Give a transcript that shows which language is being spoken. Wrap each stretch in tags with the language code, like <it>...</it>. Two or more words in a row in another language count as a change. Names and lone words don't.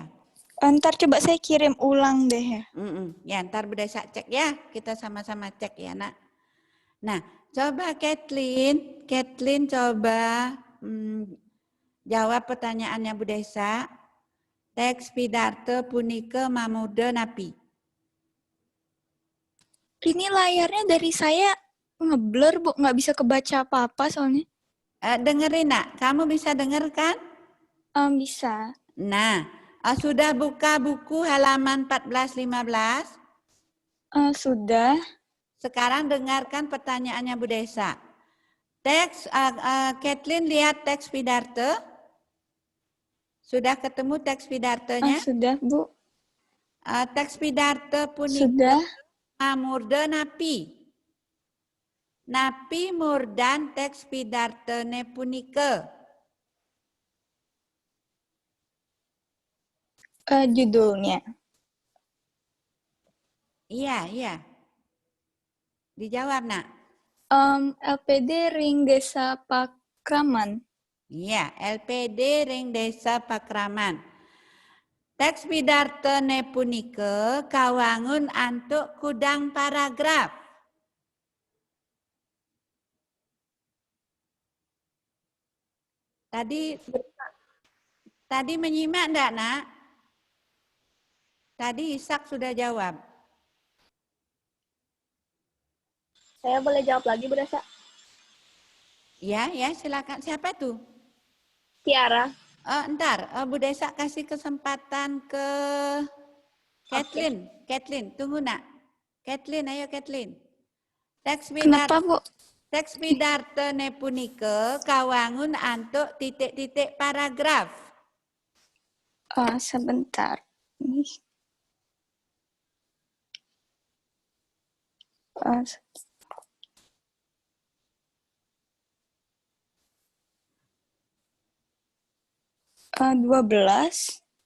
<id>Ntar coba saya kirim ulang deh ya. Ya, ntar Bude Sak cek ya. Kita sama-sama cek ya, Nak. Nah, coba Kathleen coba jawab pertanyaannya Bu Desa.</id> <ban>Teks pidarte punike mamude napi.</ban> <id>Ini layarnya dari saya ngeblur, Bu. Nggak bisa kebaca apa-apa soalnya. Dengerin, Nak. Kamu bisa denger kan? Bisa. Nah, sudah buka buku halaman 14-15? Sudah. Sekarang dengarkan pertanyaannya Bu Desa. Teks, Kathleen lihat teks pidarte. Sudah ketemu teks pidartenya? Sudah, Bu.</id> <ban>Teks pidarte punike</ban> <id>Sudah.</id> <ban>mamurde napi. Napi murdan teks pidartene punike.</ban> <id>Judulnya. Iya. Dijawab, Nak. LPD Ring Desa Pakraman. Iya, LPD Ring Desa Pakraman.</id> <ban>Teks pidartene punike kawangun antuk kudang paragraf.</ban> <id>Tadi menyimak enggak, Nak? Tadi Ishak sudah jawab. Saya boleh jawab lagi, Bu Desa? Ya, silakan. Siapa tuh? Tiara. Ntar, Bu Desa kasih kesempatan ke Kathleen. Kathleen, tunggu, Nak. Kathleen, ayo Kathleen. Kenapa, Bu?</id> <ban>Teks pidartene punike kawangun antuk titik-titik paragraf.</ban> <id>Sebentar. Ini. 12.</id>